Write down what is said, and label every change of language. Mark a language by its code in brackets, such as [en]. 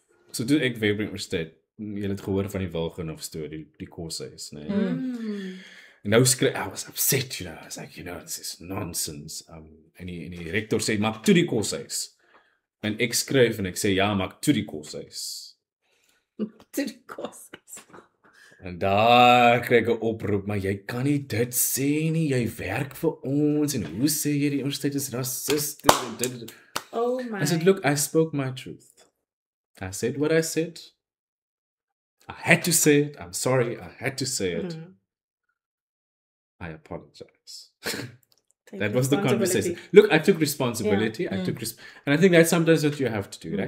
[af] So toe ek Weber Universiteit, jy het gehoor van die Wilgenhof storie, die koshuis, nee. En nou [en] I was upset, you know. I was like, you know, this is nonsense. [af] En die rector sê, maak toe die koshuis. En ek skryf en ek sê, ja, maak toe die koshuis. [en] To the koshuis. [af] En daar kry ek 'n oproep, maar jy kan nie dit sê nie, jy werk vir ons, en hoe sê jy die universiteit is rassisties? [en] Oh my. I said, look, I spoke my truth. I said what I said. I had to say it. I'm sorry, I had to say it. I apologize. That was the conversation. Look, I took responsibility. I took and I think that's sometimes what you have to do, right?